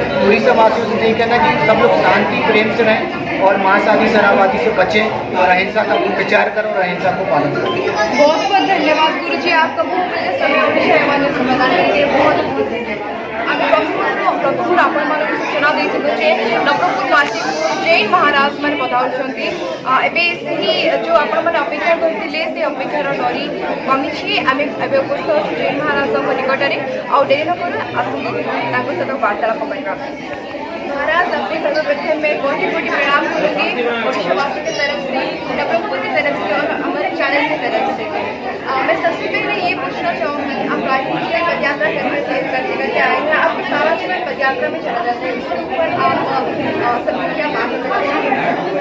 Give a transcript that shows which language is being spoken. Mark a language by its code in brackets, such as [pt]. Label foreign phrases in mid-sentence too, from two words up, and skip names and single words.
[hi] तो इस वासियों से यही कहना कि सब लोग शांति प्रेम से रहें और मांस आदि शराब आदि से बचें और अहिंसा का विचार करें और अहिंसा को पालन करें। बहुत बहुत धन्यवाद गुरुजी, आपका बहुमूल्य समय और विषय समाधान के लिए बहुत बहुत धन्यवाद। [or] ଆମ୍ହି ପ୍ରଭୁର आपणମାନଙ୍କୁ ସୂଚନା ଦେଇଥିଲୁ ଯେ ନବରଙ୍ଗପୁରବାସୀ ଜୈନ ମହାରାଜମାନେ ପଧାଉଛନ୍ତି। ଏବେ ସେହି ଯେଉଁ ଆପଣମାନେ ଅପେକ୍ଷା କରିଥିଲେ ସେ ଅପେକ୍ଷାର ଡରି କମିଛି। ଆମେ ଏବେ ଉପସ୍ଥିତ ଅଛୁ ଜୈନ ମହାରାଜଙ୍କ ନିକଟରେ। ଆଉ ଡେରି ନ କରୁ ଆସନ୍ତୁ ତାଙ୍କ ସହିତ ବାର୍ତ୍ତାଳାପ କରିବା। [hi] महाराज अपने सर्वप्रथम मैं कोटि कोटि प्रणाम करूँगी ओडिशावासी की तरफ से, नवरंगपुर की तरफ से और हमारे चैनल की तरफ से। मैं सबसे पहले ये पूछना चाहूँगी, आप रायपुर से पदयात्रा करते आए हैं, आप सारा जीवन पदयात्रा में चला जाता है, इसके ऊपर आप सबकी क्या बात करते हैं?